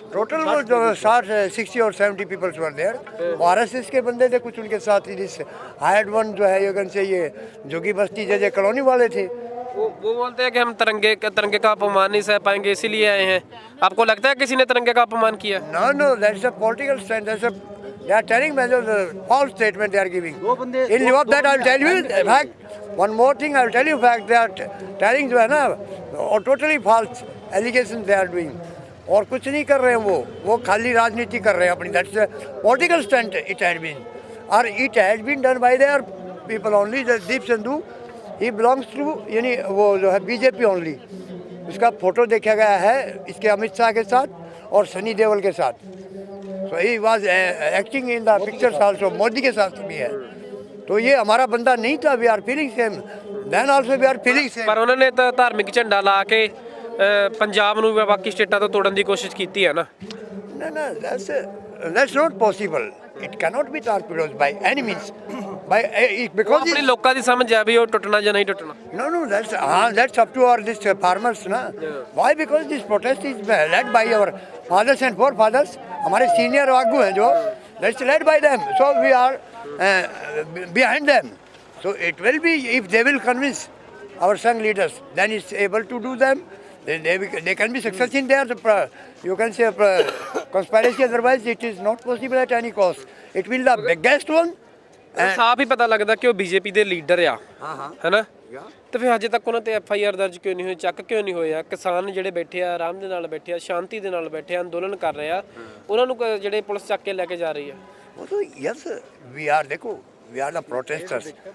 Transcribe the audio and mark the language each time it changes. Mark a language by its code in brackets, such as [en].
[hi] Total वो जो 60 और 70 [en] Peoples were there. [hi] RSS के बंदे थे कुछ उनके साथ ही। [en] this hired one [hi] जो है [en] you can say, [hi] ये जोगी बस्ती जैसे कॉलोनी वाले थे। वो बोलते हैं कि हम तिरंगे का अपमान नहीं सह पाएंगे, इसीलिए आए हैं। आपको लगता है किसी ने तिरंगे का अपमान किया? [en] No, that's a political stand. They are telling me the false statement they are giving. In lieu of that, I will tell you. In fact, one more thing I will tell you. In fact, they are telling [hi] जो है ना, [en] totally false allegations they are doing. [hi] और कुछ नहीं कर रहे हैं वो खाली राजनीति कर रहे हैं अपनी। [en] That's a political stand it had been. और it has been done by there people only. Deep Sidhu ही belongs to [hi] यानी वो जो है [en] BJP only. [hi] उसका फोटो देखा गया है इसके अमित शाह के साथ और सनी देओल के साथ। [en] so he was acting in the pictures also, [hi] Modi के साथ भी है। तो ये हमारा बंदा नहीं था। [en] We are feeling same, then also we are feeling same. [pa] ਪਰ ਉਹਨਾਂ ਨੇ ਤਾਂ ਧਾਰਮਿਕ ਝੰਡਾ ਲਾ ਕੇ ਪੰਜਾਬ ਨੂੰ ਵੀ ਬਾਕੀ ਸਟੇਟਾਂ ਤੋਂ ਤੋੜਨ ਦੀ ਕੋਸ਼ਿਸ਼ ਕੀਤੀ ਹੈ ਨਾ। [en] No, no, that's not possible. It cannot be torpedoed by any means. Because [pa] ਆਪਣੀ ਲੋਕਾਂ ਦੀ ਸਮਝ ਆ ਵੀ ਉਹ ਟੁੱਟਣਾ ਜਾਂ ਨਹੀਂ ਟੁੱਟਣਾ। [en] no, that's up to our this farmers, na. Why? Because this protest is led by our fathers and forefathers. [hi] हमारे senior आगू हैं जो, [en] that's led by them. So we are behind them. So it will be, if they will convince our young leaders, then it's able to do them. They can be success in their, you can say, conspiracy. Otherwise, it is not possible at any cost. It will the biggest one. [pa] ਸਾਫ ਹੀ ਪਤਾ ਲੱਗਦਾ ਕਿ ਉਹ BJP ਦੇ leader ਆ, ਹੈਨਾ। ਤੇ ਫਿਰ ਅਜੇ ਤੱਕ ਉਹਨਾਂ ਤੇ FIR ਦਰਜ ਕਿਉਂ ਨਹੀਂ ਹੋਈ, ਚੱਕ ਕਿਉਂ ਨਹੀਂ ਹੋਇਆ? ਕਿਸਾਨ ਜਿਹੜੇ ਬੈਠੇ ਆ, ਆਰਾਮ ਦੇ ਨਾਲ ਬੈਠੇ ਆ, ਸ਼ਾਂਤੀ ਦੇ ਨਾਲ ਬੈਠੇ ਆ, ਅੰਦੋਲਨ ਕਰ ਰਹੇ ਆ, ਉਹਨਾਂ ਨੂੰ ਜਿਹੜੇ ਪੁਲਿਸ ਚੱਕ ਕੇ ਲੈ ਕੇ ਜਾ ਰਹੀ ਆ। [en] Also, yes, we are the protesters.